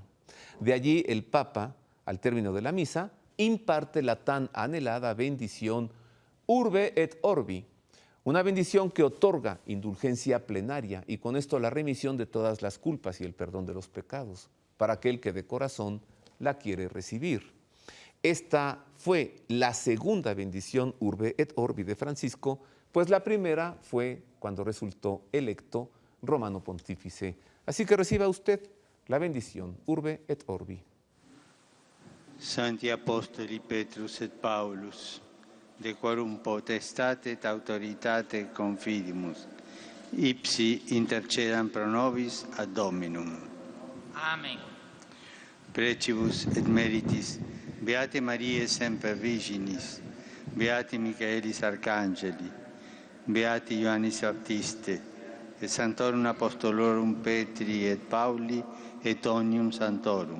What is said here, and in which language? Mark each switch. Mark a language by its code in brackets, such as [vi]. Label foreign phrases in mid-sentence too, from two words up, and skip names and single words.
[es] De allí el Papa, al término de la misa, imparte la tan anhelada bendición [la] Urbe et Orbi, [es] una bendición que otorga indulgencia plenaria y con esto la remisión de todas las culpas y el perdón de los pecados para aquel que de corazón la quiere recibir. Esta fue la segunda bendición [la] Urbe et Orbi [es] de Francisco, pues la primera fue cuando resultó electo romano pontífice. Así que reciba usted la bendición [la] Urbe et Orbi. Santi Apostoli Petrus et Paulus, de quorum potestate et autoritate confidimus, ipsi intercedam pro nobis ad Dominum. Amen. Precibus et meritis, Beate Mariae semper Virginis, Beati Michaelis Arcangeli, Beati Ioannis Baptiste, et Sanctorum Apostolorum Petri et Pauli, et omnium Sanctorum.